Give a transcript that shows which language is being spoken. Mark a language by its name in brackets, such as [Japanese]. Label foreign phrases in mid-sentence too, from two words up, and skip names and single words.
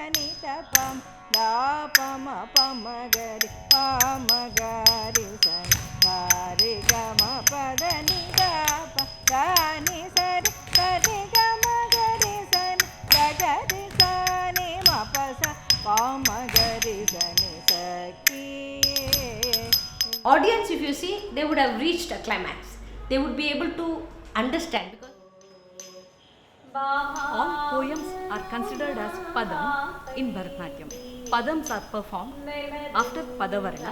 [English] ni da pam, da pama pama gari pama gari sa re ga ma pa da ni ga pa da ni sa re ga ma gari sa da ga ri sa ni ma pa sa pama gari sa ni sa ki. Audience, if you see, they would have reached a climax. They would be able to understand because All poems are considered as padam in Bharatnatyam. Padams are performed after Padavarna.